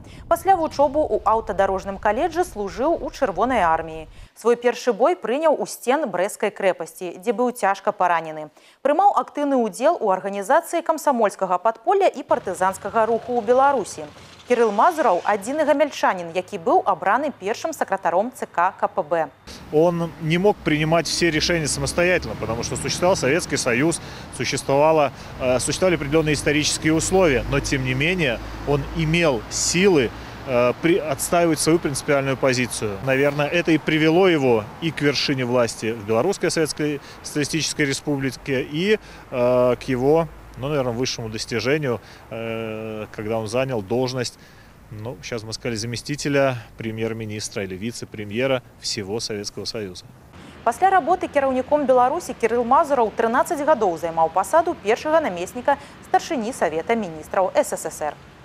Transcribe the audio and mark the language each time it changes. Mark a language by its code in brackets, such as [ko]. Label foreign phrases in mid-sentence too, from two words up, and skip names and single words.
[be] Пасля вучобы ў аўтадарожным каледжы служыў у Чырвонай арміі. Свой першы бой прыняў у сцен Брэсцкай крэпасці, дзе быў цяжка паранены. Прымаў актыўны ўдзел у арганізацыі камсамольскага падполля і партызанскага руху ў Беларусі. Кирилл Мазураў – адзіны гамельчанин, які был обраны [ru] первым секретарем [be] ЦК КПБ. [ru] Он не мог принимать все решения самостоятельно, потому что существовал Советский Союз, существовали определенные исторические условия, но тем не менее он имел силы отстаивать свою принципиальную позицию. Наверное, это и привело его и к вершине власти в Белорусской Советской Социалистической Республике, и к его, наверное, высшему достижению, когда он занял должность, сейчас мы сказали, заместителя премьер-министра или вице-премьера всего Советского Союза. [be] Пасля работы кіраўніком Беларусі Кирилл Мазураў 13 гадоў займаў пасаду першага намесніка старшыні Савета міністраў СССР.